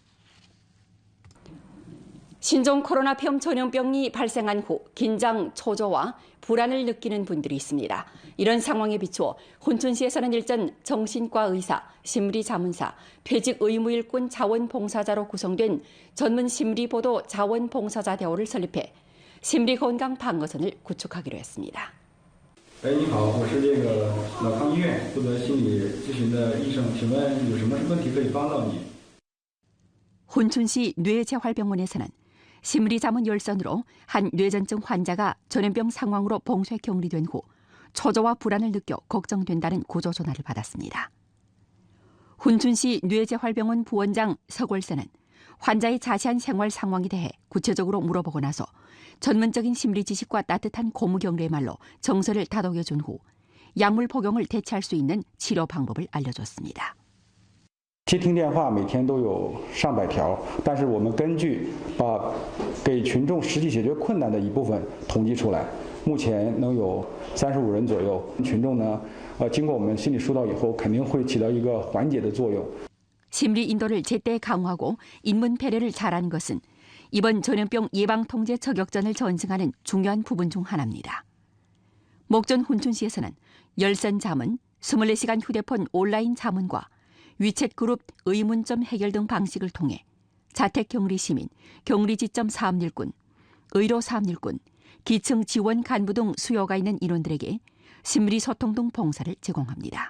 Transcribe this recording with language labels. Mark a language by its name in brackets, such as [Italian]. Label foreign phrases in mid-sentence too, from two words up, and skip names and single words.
[Korean] 신종 코로나 폐렴 전염병이 발생한 후 긴장, 초조와 불안을 느끼는 분들이 있습니다. 이런 상황에 비추어 훈춘시에서는 일전 정신과 의사, 심리자문사, 퇴직 의무일꾼 자원봉사자로 구성된 전문 심리보도 자원봉사자 대우를 설립해 심리건강 방어선을 구축하기로 했습니다. [Chinese] 你好，我是脑康医院负责心理咨询的医生，请问有什么问题可以帮到你？ [Korean] 훈춘시 뇌재활병원에서는 심리자문 열선으로 한 뇌전증 환자가 전염병 상황으로 봉쇄 격리된 후 초조와 불안을 느껴 걱정된다는 구조 전화를 받았습니다. 훈춘시 뇌재활병원 부원장 서골선은 환자의 자세한 생활 상황에 대해 구체적으로 물어보고 나서 전문적인 심리 지식과 따뜻한 고무 경례의 말로 정서를 다독여준 후 약물 복용을 대체할 수 있는 치료 방법을 알려줬습니다. [Chinese] 接听电话每天都有上百条，但是我们根据把给群众实际解决困难的一部分统计出来，目前能有35人左右。群众呢，经过我们心理疏导以后，肯定会起到一个缓解的作用。 [Korean] 심리 인도를 제때 강화하고 인문 배려를 잘하는 것은 이번 전염병 예방통제 저격전을 전승하는 중요한 부분 중 하나입니다. 목전 훈춘시에서는 열선 자문, 24시간 휴대폰 온라인 자문과 위챗 그룹 의문점 해결 등 방식을 통해 자택격리 시민, 격리지점 사업일꾼, 의료 사업일꾼, 기층 지원 간부 등 수요가 있는 인원들에게 심리소통 등 봉사를 제공합니다.